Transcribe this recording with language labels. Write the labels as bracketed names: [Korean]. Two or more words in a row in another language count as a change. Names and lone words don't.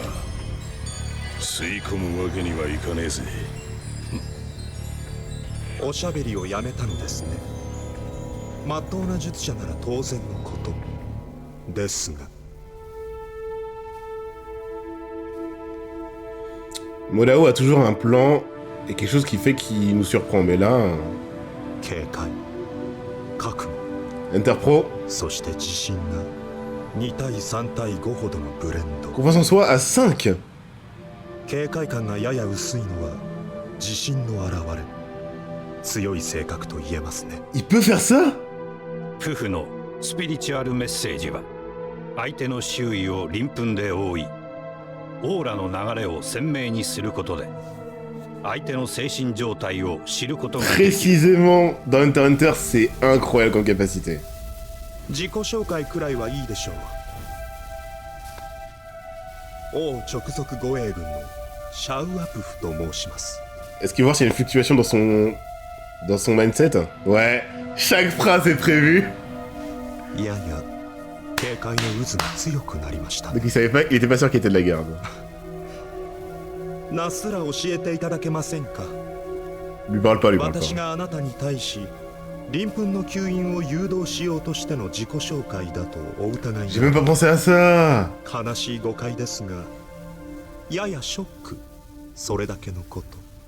[Japanese] 吸い込むわけにはいかねえぜ。おしゃべりをやめたのですね。まっとうな術者なら当然のことですが。 [French] Molao a toujours un plan et quelque chose qui fait qu'il nous surprend, mais là... [Japanese] 警戒、覚悟、 [French] Interpro, [Japanese] そして自信が2対3対5ほどのブレンド。 [French] confiance en soi à 5. [Japanese] 警戒感がやや薄いのは自信の表れ。強い性格と言えますね。 [French] Il peut faire ça? [Japanese] 夫婦のスピリチュアルメッセージは相手の周囲を鱗粉で覆いオーラの流れを鮮明にすることで相手の精神状態を知ることができる。 [French] Précisément, dans Hunter x Hunter, c'est incroyable comme capacité. [Japanese] 自己紹介くらいはいいでしょう。王直属護衛軍のシャウアプフと申します。 [French] Est-ce qu'il va voir s'il y a une fluctuation dans son mindset? Ouais, chaque phrase est prévue. [Japanese] いやいや、警戒の渦が強くなりました。 [French] Donc il savait pas, il était pas sûr qu'il était de la garde. [Japanese] なすら教えていただけませんか。 [French] Lui parle pas, lui parle [Japanese] 私 [French] pas. [Japanese] があなたに対し鱗粉の吸引を誘導しようとしての自己紹介だとお疑い [French] J'ai même pas pensé à ça. [Japanese] 悲しい誤解ですが、ややショック、それだけのこと。